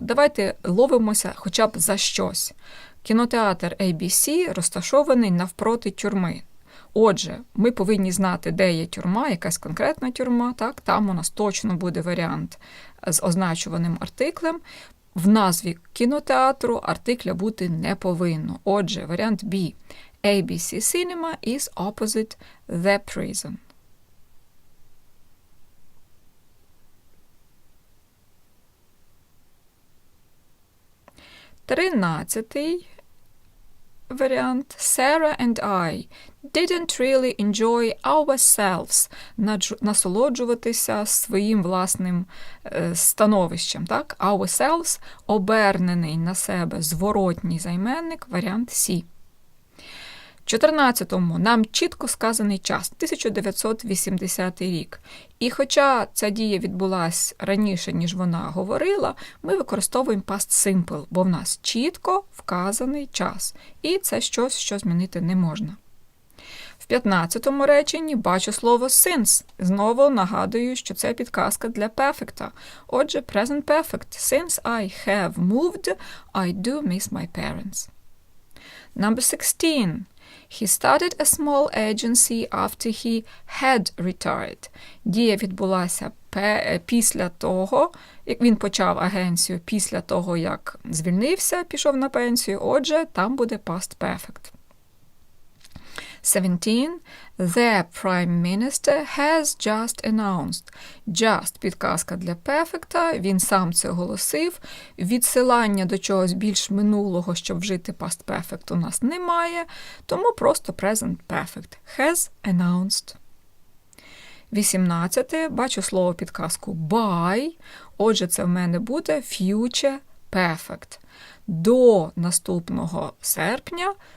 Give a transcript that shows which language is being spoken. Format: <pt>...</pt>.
<uk>Давайте ловимося хоча б за щось. Кінотеатр ABC розташований навпроти тюрми. Отже, ми повинні знати, де є тюрма, якась конкретна тюрма. Так? Там у нас точно буде варіант з означуваним артиклем. В назві кінотеатру артикля бути не повинно. Отже, варіант B.</uk> <en>ABC Cinema is opposite the prison.</en> <uk>Тринадцятий варіант.</uk> <en>Sarah and I didn't really enjoy ourselves.</en> <uk>Насолоджуватися своїм власним становищем. Так? Ourselves – обернений на себе зворотній займенник, варіант C. 14-му нам чітко сказаний час – 1980 рік. І хоча ця дія відбулася раніше, ніж вона говорила, ми використовуємо past simple, бо в нас чітко вказаний час. І це щось, що змінити не можна. В 15-му реченні бачу слово since. Знову нагадую, що це підказка для perfect.</uk> <en>Отже, present perfect. Since I have moved, I do miss my parents. Number 16. He started a small agency after he had retired.</en> <uk>Дія відбулася після того, як він почав агенцію, після того, як звільнився, пішов на пенсію. Отже, там буде past perfect. 17.</uk> <en>The Prime Minister has just announced.</en> <uk>Just – підказка для perfect, він сам це оголосив. Відсилання до чогось більш минулого, щоб вжити past perfect, у нас немає, тому просто present perfect.</uk> <en>Has announced. 18.</en> <uk>Бачу слово підказку by, отже, це в мене буде future perfect. До наступного серпня</uk>